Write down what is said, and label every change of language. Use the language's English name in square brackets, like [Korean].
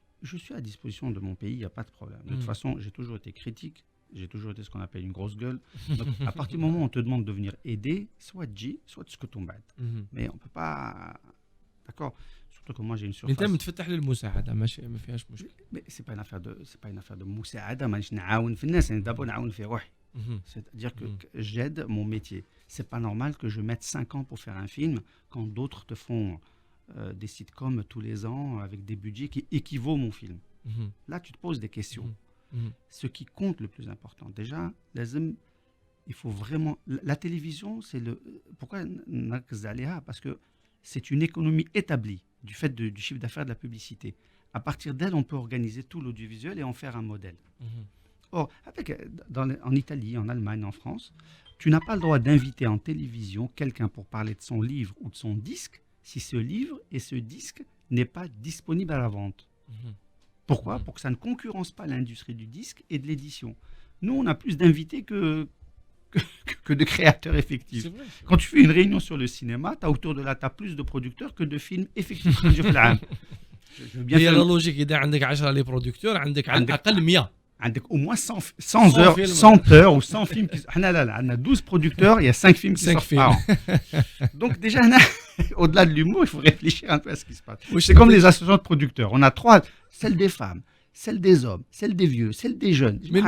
[French] Je suis à disposition de mon pays, il n'y a pas de problème. De toute façon, j'ai toujours été critique, j'ai toujours été ce qu'on appelle une grosse gueule. Donc, à partir du moment où on te demande de venir aider, soit J, soit ce que tu m'aides. Mais on ne peut pas... D'accord. Surtout que moi j'ai une surface. [Arabic] انت متفتح للمساعده، ماشي ما فيهاش مشكل. [French] Mais c'est pas une affaire de [Arabic] مساعده، مانيش نعاون في الناس، انا دابا نعاون في روحي. [French] C'est-à-dire que j'aide mon métier. C'est pas normal que je mette 5 ans pour faire un film quand d'autres te font des sitcoms tous les ans avec des budgets qui équivaut mon film. Là tu te poses des questions. Ce qui compte le plus important, déjà, il faut vraiment... La télévision, c'est le... Pourquoi [Arabic] نركز عليها? [French] Parce que c'est une économie établie du fait du chiffre d'affaires de la publicité. À partir d'elle, on peut organiser tout l'audiovisuel et en faire un modèle. Or, en Italie, en Allemagne, en France, tu n'as pas le droit d'inviter en télévision quelqu'un pour parler de son livre ou de son disque si ce livre et ce disque n'est pas disponible à la vente. Pourquoi? Pour que ça ne concurrence pas l'industrie du disque et de l'édition. Nous, on a plus d'invités que de créateurs effectifs. Quand tu fais une réunion sur le cinéma, tu as autour de la table plus de producteurs que de films effectifs. [Arabic] هي لا لوجيك، اذا عندك 10 [French] لي برودكتور [Arabic] عندك على الاقل 100. عندك [French] au moins 100 heures, 100 heures ou 100 films qui... on a 12 producteurs, il y a 5 films qui sortent par an. Donc déjà, au-delà de l'humour, il faut réfléchir un peu à ce qui se passe. C'est comme les associations de producteurs. On a 3, celle des femmes, celle des hommes, celle des vieux, celle des jeunes.